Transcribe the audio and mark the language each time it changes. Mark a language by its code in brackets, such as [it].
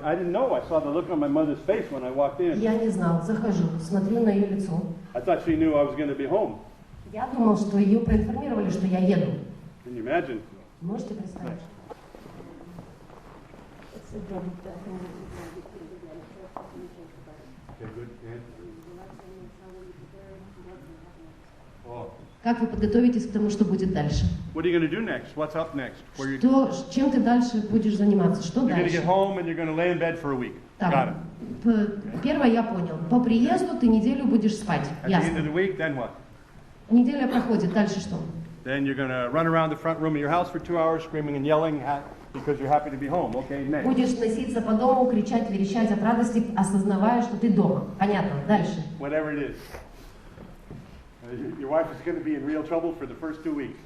[en] I didn't know. I saw the look on my mother's face when I walked in. [ru] Я не знал, захожу, смотрю на ее лицо. [en] I thought she knew I was going to be home. [ru] Я думал, что ее проинформировали, что я еду. [en] Can you imagine? [ru] Можете представить? [en] Okay, good. Oh. [ru] Как вы подготовитесь к тому, что будет дальше? [en] What are you going to do next? What's up next? Where you, [ru] Чем ты дальше будешь заниматься? Что [en] you're going to [ru] дальше? [en] get home and you're going to lay in bed for a week. Got it. [ru] Так, первое я понял. По приезду ты неделю будешь спать. [en] At the end of the week, then what? [ru] Неделя проходит. Дальше что? [en] Then you're going to run around the front room of your house for 2 hours, screaming and yelling because you're happy to be home. Okay, next. [ru] Будешь носиться по дому, кричать, верещать от радости, осознавая, что ты дома. Понятно. Дальше. [en] Whatever it is. Your wife is going to be in real trouble for the first 2 weeks.